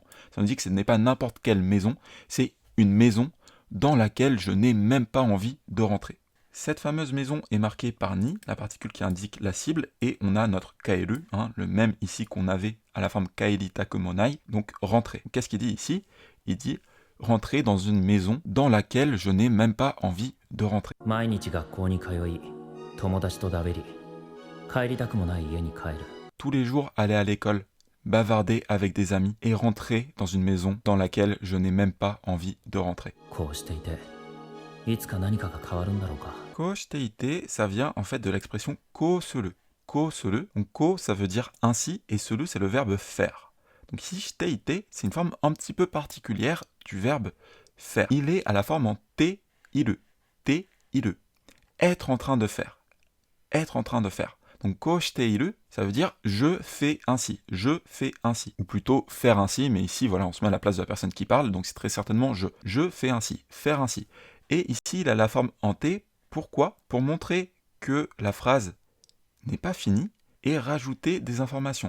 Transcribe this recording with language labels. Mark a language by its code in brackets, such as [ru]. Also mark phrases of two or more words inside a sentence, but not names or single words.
[fr] Ça nous dit que ce n'est pas n'importe quelle maison, c'est une maison dans laquelle je n'ai même pas envie de rentrer. Cette fameuse maison est marquée par ni, la particule qui indique la cible, et on a notre kaeru, le même ici qu'on avait à la forme [ja] かえりたくもない, [fr] donc rentrer. Qu'est-ce qu'il dit ici? Il dit rentrer dans une maison dans laquelle je n'ai même pas envie de rentrer. [ja] 毎日学校に通い友達とだべり帰りたくもない家に帰る [fr] Tous les jours aller à l'école, bavarder avec des amis et rentrer dans une maison dans laquelle je n'ai même pas envie de rentrer. [ja] こうしていていつか何かが変わるんだろうか [fr] Koshiteite, ça vient en fait de l'expression [ja] こうする. こうする, [fr] donc ko ça veut dire ainsi et suru c'est le verbe faire. Donc ici shiteite, c'est une forme un petit peu particulière du verbe faire. Il est à la forme en [ja] ている. ている. [fr] Être en train de faire. Être en train de faire. Donc koshiteiru, ça veut dire je fais ainsi, je fais ainsi, ou plutôt faire ainsi, mais ici voilà on se met à la place de la personne qui parle, donc c'est très certainement je fais ainsi, faire ainsi. Et ici il a la forme en te, pourquoi? Pour montrer que la phrase n'est pas finie et rajouter des informations.